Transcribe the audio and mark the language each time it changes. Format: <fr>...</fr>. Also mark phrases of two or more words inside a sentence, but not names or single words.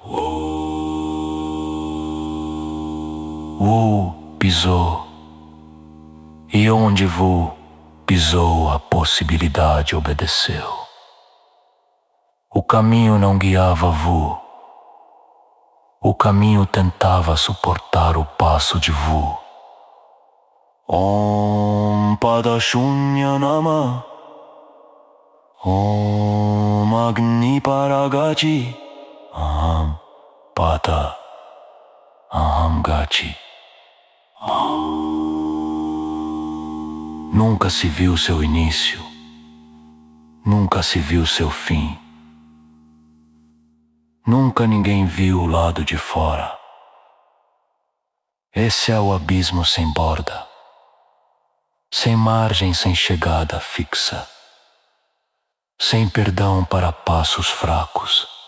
<pt>Pisou. E onde Vu pisou, a possibilidade obedeceu. O caminho não guiava Vu. O caminho tentava suportar o passo de Vu.</pt> <sa>ॐ पादशून्य नाम, ॐ अग्नि परागति, अहं पाद, अहं गति.</sa> <pt>Nunca se viu seu início, nunca se viu seu fim. Nunca ninguém viu o lado de fora. Esse é o abismo sem borda, sem margem, sem chegada fixa, sem perdão para passos fracos.</pt>